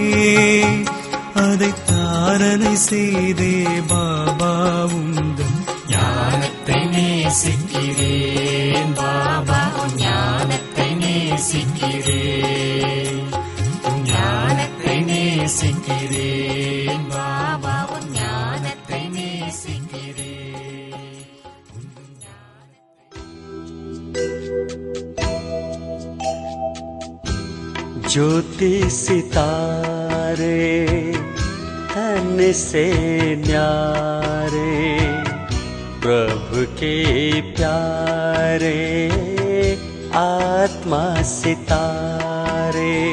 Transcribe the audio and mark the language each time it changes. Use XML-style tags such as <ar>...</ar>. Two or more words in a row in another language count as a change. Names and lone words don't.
<ta>அதை தாரணை செய்தே பாபா உந்தன் ஞானத்தை நேசிக்கிறேன். பாபா ஞானத்தை நேசிக்கிறேன். ஞானத்தை நேசிக்கிறேன். பாபா ஞானத்தை நேசிக்கிறேன்.</ta> <hi>ज्योति सितारे तन से न्यारे, प्रभु के प्यारे आत्मा सितारे.</hi>